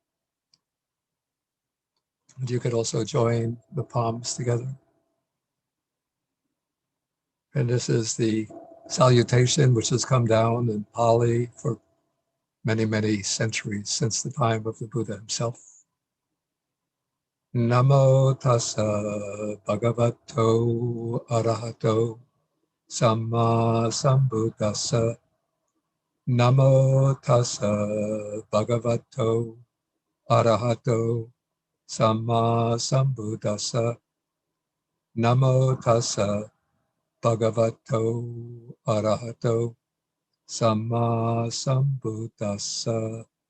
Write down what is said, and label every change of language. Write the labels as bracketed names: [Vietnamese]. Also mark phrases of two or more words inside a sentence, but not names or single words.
[English] And you could also join the palms together. And this is the salutation which has come down in Pali for many, many centuries since the time of the Buddha himself. [Pali] Namo tassa bhagavato arahato samma sambuddhassa. Namo tassa bhagavato arahato samma sambuddhassa. Namo tassa bhagavato arahato samma sambuddhassa.